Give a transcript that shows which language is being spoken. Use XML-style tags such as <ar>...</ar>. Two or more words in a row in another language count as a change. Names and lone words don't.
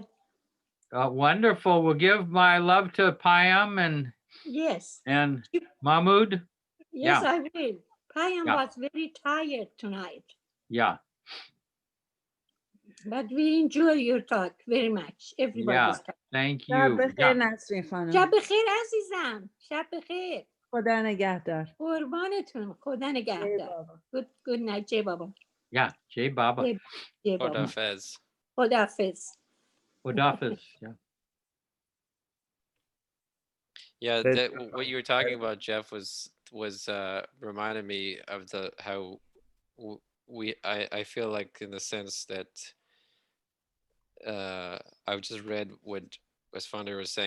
<en>wonderful. We'll give my love to Payam Yes. and Mahmood. Yes, Yeah. I will. Payam Yeah. was very tired tonight, Yeah. but we enjoy your talk very much. Everybody's talk. Thank</en> <fa>شب</fa> <en>you.</en> <fa>بخیر</fa> <en>Yeah.</en> <fa>نسرین خانم. شب بخیر عزیزم. شب بخیر. خدا نگهدار. قربانتون. خدا نگهدار.</fa> <en>Good night,</en> <hi>जय बाबा.</hi> <en>Yeah.</en> <hi>जय बाबा. जय बाबा.</hi> <fa>Hodafez. خداحافظ. Wadafis.</fa> <en>Yeah. Yeah, But- that, what you were talking about, Jeff, was reminded me of the how I feel like in the sense that I've just read what Founder was saying.</en>